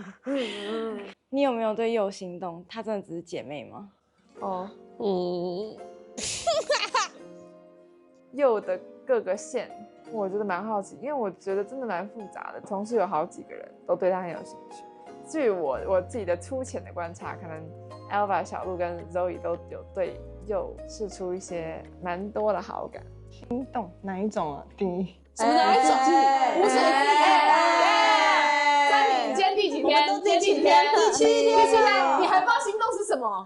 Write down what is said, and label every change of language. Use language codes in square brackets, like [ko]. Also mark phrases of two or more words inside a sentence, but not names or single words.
[zh] 你有沒有對佑心動？她真的只是姐妹嗎？佑的各個線，我覺得蠻好奇，因為我覺得真的蠻複雜的。同時有好幾個人都對他很有興趣。據我自己的粗淺的觀察，可能 Alva、小鹿跟 Zoe 都有對佑釋出一些蠻多的好感。心動哪一種啊？定義？什麼哪一種？不是。在你今天第幾天？第7天。你還不知道心動是什麼？